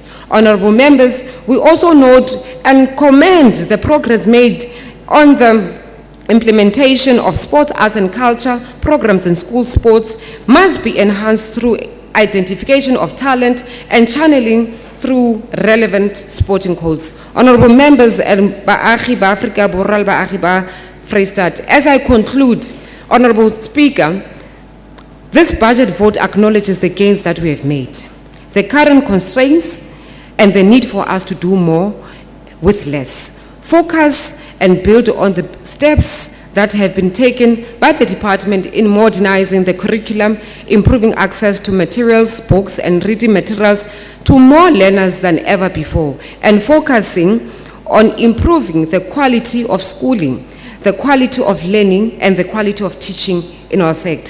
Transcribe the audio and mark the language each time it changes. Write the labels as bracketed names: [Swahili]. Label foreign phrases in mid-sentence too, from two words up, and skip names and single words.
[English] Honorable members, we also note and commend the progress made on the implementation of sports, arts and culture programs in school. Sports must be enhanced through identification of talent and channeling through relevant sporting codes. Honorable members and [Tswana] baagi ba Afrika Borwa le baagi ba Vrystaat, [English] as I conclude, Honorable Speaker, this budget vote acknowledges the gains that we have made, the current constraints and the need for us to do more with less. Focus and build on the steps that have been taken by the department in modernizing the curriculum, improving access to materials, books and reading materials to more learners than ever before, and focusing on improving the quality of schooling, the quality of learning and the quality of teaching in our sector.